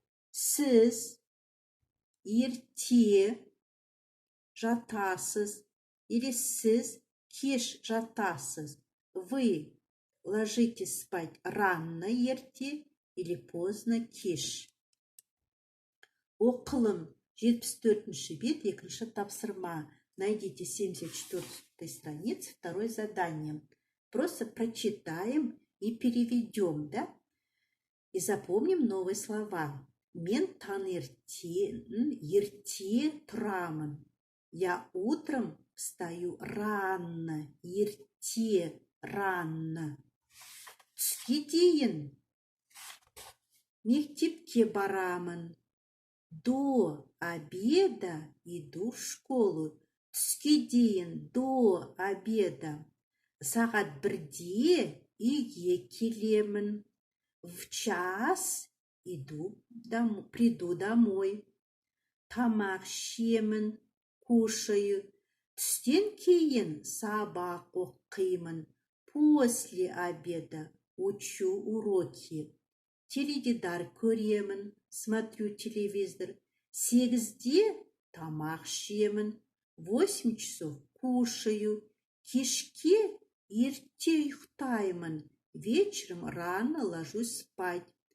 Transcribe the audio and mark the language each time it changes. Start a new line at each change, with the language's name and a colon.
Kazakh: Сіз ерте жатасыз или сіз кеш жатасыз.
Russian: Вы ложитесь спать рано ерте или поздно кеш.
Kazakh: Оқылым 74-ші бет, 2-ші тапсырма.
Russian: Найдите 74-й странице, второе задание. Просто прочитаем и переведем, да? И запомним новые слова.
Kazakh: Мен таңертең ерте тұрамын.
Russian: Я утром встаю рано, ерте, рано.
Kazakh: Түске дейін Мектепке барамын.
Russian: До обеда иду в школу.
Kazakh: Түске дейін
Russian: до обеда.
Kazakh: Сағат 1-де үйге келемін.
Russian: В час приду домой.
Kazakh: Тамақ ішемін, кушаю. Түстен кейін сабақ оқимын.
Russian: После обеда учу уроки.
Kazakh: Теледидар көремін,
Russian: смотрю телевизор.
Kazakh: 8-де тамақ ішемін.
Russian: 8 часов кушаю.
Kazakh: Кешке ерте ұйықтаймын.
Russian: Вечером рано ложусь спать.